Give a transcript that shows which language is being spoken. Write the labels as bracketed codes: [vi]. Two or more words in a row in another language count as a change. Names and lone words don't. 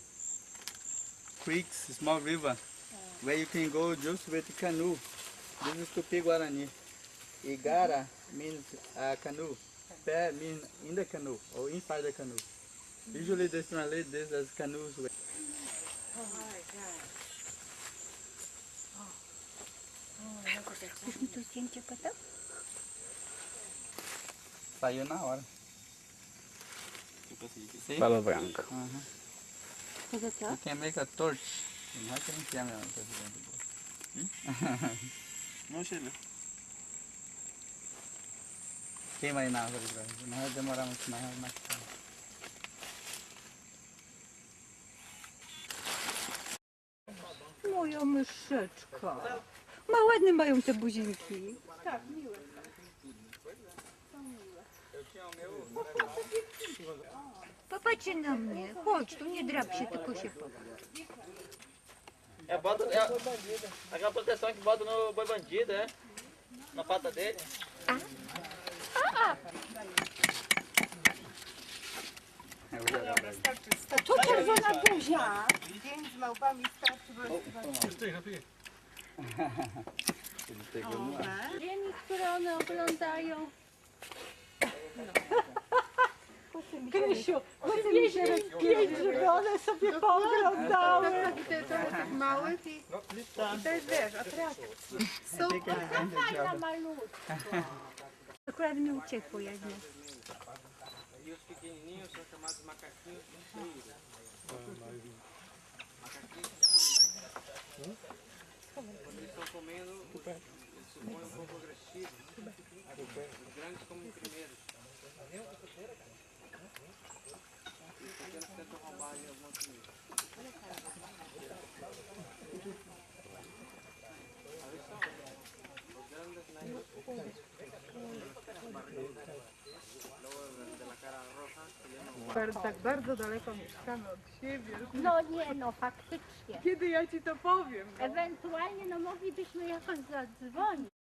[en] Creeks, small river, where you can go just with canoe. This is Tupi Guarani. Igara means canoe. Pé means in the canoe or inside the canoe. Usually they translate this as canoes. [pl] Chcesz mi tu zdjęcie potem? [pt] Saiu na hora. See? Palo branco. [pl] Tego co? [en] You can make a torch. [pt] Não é que não tem mesmo. Não chega. Queima aí na árvore, não vai demorar muito mais. [pl] Moja myszeczka. Ma ładne mają te buzinki. Popatrzcie na mnie. Chodź, tu nie drap się, tylko się popatrz. [pt] Aquela proteção que bota no boi bandido, é? Na pata dele. [pl] To czerwona buzia. Dzień z małpami starczy, bo Ziemi, które one oglądają. Krysiu, wywieźli 5, żeby one sobie pooglądały. tych małych i to jest, wiesz, atrakcja. Fajna malutka. Akurat mi uciekło jedno. [pt] E os pequenininhos são chamados macaquinhos cheiros. Macaquinhos. Quando eles estão comendo, eles se põem um pouco agressivos. Os grandes comem primeiro. E os pequenos tentam roubar ali alguma comida. Aí são os grandes [pl] Tak bardzo daleko mieszkamy od siebie. No nie, no faktycznie. Kiedy ja ci to powiem? Ewentualnie no moglibyśmy jakoś zadzwonić.